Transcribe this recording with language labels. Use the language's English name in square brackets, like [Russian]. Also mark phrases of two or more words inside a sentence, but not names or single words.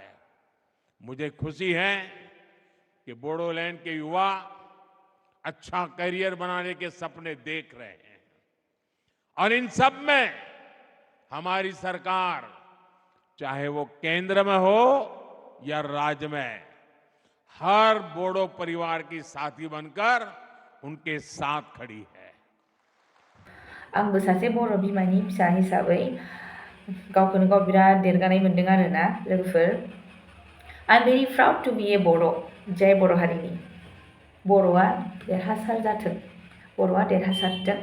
[Hindi] मुझे खुशी है कि बोडोलैंड के युवा अच्छा करियर बनाने के सपने देख रहे हैं और इन सब में हमारी सरकार, चाहे वो केंद्र में हो या राज्य में, हर बोडो परिवार की साथी बनकर उनके साथ खड़ी है। [Bodo] आंबो सासे बर' बिमानि फिसा हिसाबै गावखौनो गाव बिराद देरगानाय मोनदों आरोना लोगोफोर। [English] I am very proud to be a Bodo', [Bodo] जाय बर' हारिनि। बर'आ देरहासार जाथों, बर'आ देरहासारथों।